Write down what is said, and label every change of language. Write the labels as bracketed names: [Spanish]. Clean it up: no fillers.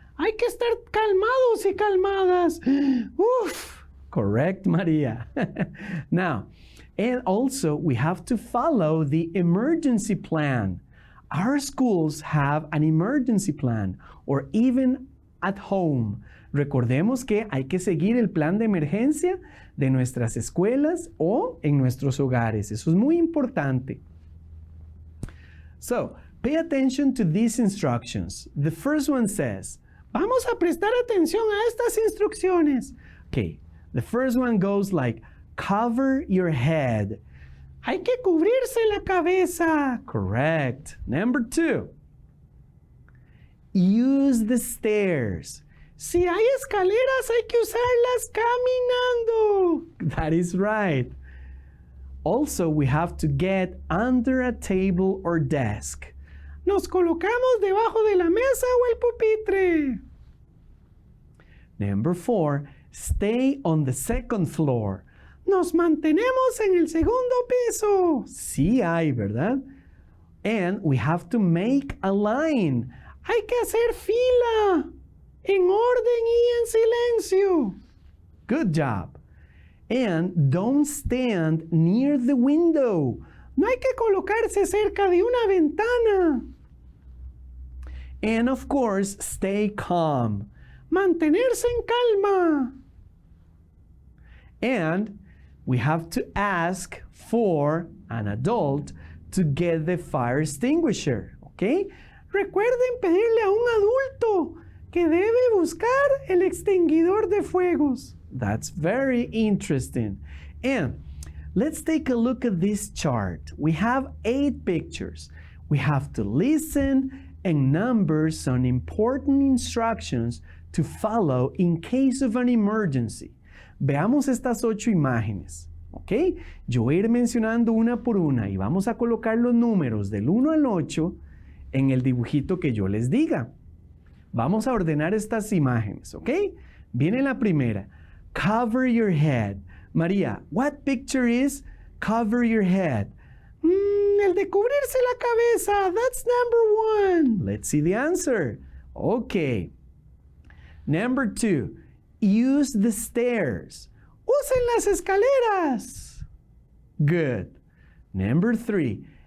[Spanish] Hay que estar calmados y calmadas. [English] Uf, correct, Maria. Now, and also, we have to follow the emergency plan. Our schools have an emergency plan, or even at home. [Spanish] Recordemos que hay que seguir el plan de emergencia de nuestras escuelas o en nuestros hogares. Eso es muy importante. [English] So, pay attention to these instructions. The first one says, [Spanish] vamos a prestar atención a estas instrucciones. [English] Okay, the first one goes like, cover your head. [Spanish] Hay que cubrirse la cabeza. [English] Correct. Number 2, use the stairs. [Spanish] Si hay escaleras, hay que usarlas caminando. [English] That is right. Also, we have to get under a table or desk. [Spanish] Nos colocamos debajo de la mesa o el pupitre. [English] Number 4, stay on the second floor. [Spanish] Nos mantenemos en el segundo piso. Sí hay, ¿verdad? [English] And we have to make a line. [Spanish] Hay que hacer fila, en orden y en silencio. [English] Good job. And don't stand near the window. [Spanish] No hay que colocarse cerca de una ventana. [English] And of course, stay calm. [Spanish] Mantenerse en calma. [English] And we have to ask for an adult to get the fire extinguisher. [Spanish] ¿Ok? Recuerden pedirle a un adulto que debe buscar el extinguidor de fuegos. [English] That's very interesting. And let's take a look at this chart. We have 8 pictures. We have to listen and number some important instructions to follow in case of an emergency. [Spanish] Veamos estas 8 imágenes, ¿ok? Yo voy a ir mencionando una por una y vamos a colocar los números del 1 al 8 en el dibujito que yo les diga. Vamos a ordenar estas imágenes, ¿ok? Viene la primera. [English] Cover your head. María, what picture is cover your head? [Spanish] El de cubrirse la cabeza. [English] That's number 1. Let's see the answer. Okay. Number 2. Use the stairs. [Spanish] Usen las escaleras. [English] Good. Number 3.